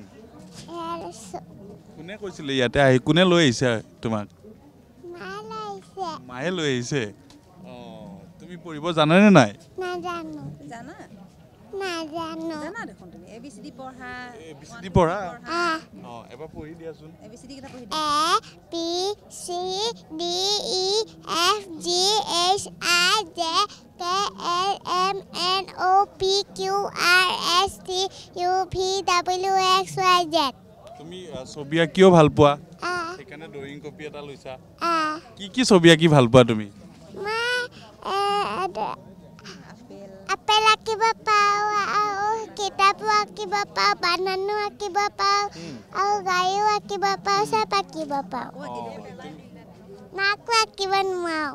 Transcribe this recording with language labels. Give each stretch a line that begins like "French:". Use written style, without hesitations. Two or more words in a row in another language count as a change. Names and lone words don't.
Assamese: কোনে কৈছিলে ইয়াতে আহি কোনে লৈ আহিছে তোমাক মায়ে মায়ে লৈ আহিছে লৈ আহিছে তুমি পঢ়িব জানানে নাই নাজানো জানা নাজানো জানা দেখোন তুমি ABCD পঢ়া ABCD পঢ়া এবাৰ পঢ়ি দিয়াচোন ABCD কিটা পঢ়ি
English: A B C D E F G H I J K L M N O P Q R S T U V W X Y Z
Assamese: তুমি ছবি আঁকিও ভাল পোৱা সেইকাৰণে
English: drawing copy
Assamese: এটা লৈছা কি ছবি আঁকি ভাল পোৱা তুমি মই আপেল আঁকিব পাওঁ আৰু কিতাপো আঁকিব পাওঁ বানানো আঁকিব পাওঁ আৰু গাড়ীও আঁকিব পাওঁ চব আঁকিব পাওঁ মাকো আঁকিব নোৱাৰোঁ